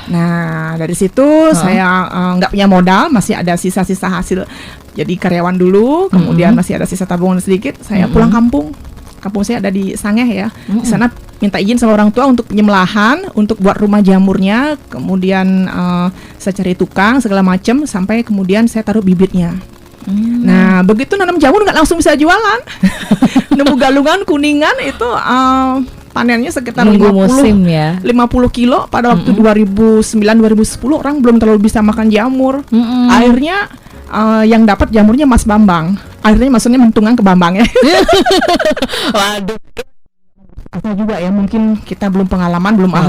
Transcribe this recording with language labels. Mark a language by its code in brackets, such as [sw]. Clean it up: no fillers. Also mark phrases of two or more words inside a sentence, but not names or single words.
[id] Nah, dari situ saya nggak punya modal, masih ada sisa-sisa hasil jadi karyawan dulu, kemudian masih ada sisa tabungan sedikit. Saya pulang kampung. Kampung saya ada di Sangeh ya. Di sana minta izin sama orang tua untuk punya lahan, untuk buat rumah jamurnya. Kemudian saya cari tukang segala macam sampai kemudian saya taruh bibitnya. Nah, begitu nanam jamur nggak langsung bisa jualan. Nemu galungan kuningan itu panennya sekitar Nunggu 50 musim ya. 50 kilo pada waktu 2009-2010 orang belum terlalu bisa makan jamur. Akhirnya yang dapat jamurnya Mas Bambang. Akhirnya maksudnya mentungan ke Bambang ya. Waduh. Atau juga ya mungkin kita belum pengalaman, belum ahli.